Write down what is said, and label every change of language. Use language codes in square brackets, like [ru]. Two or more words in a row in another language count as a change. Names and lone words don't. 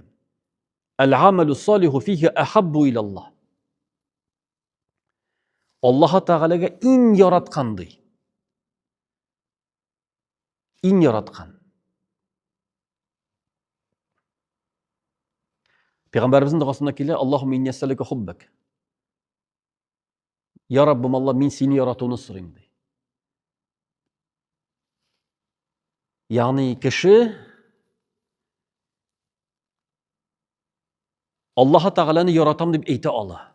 [ar] العمل الصالح فيه أحب إلى الله." [tt] Аллаһ Тааляга иң яраткандай, иң яраткан. Пәйгамбәрбезнең дуасында килә: [ar] "اللهم إني أسألك حبك." [tt] Я Раббым Алла, мин сине яратуны сорыйм ди. Ягъни кеше Аллаһ Тааляны яратам дип әйтә ала.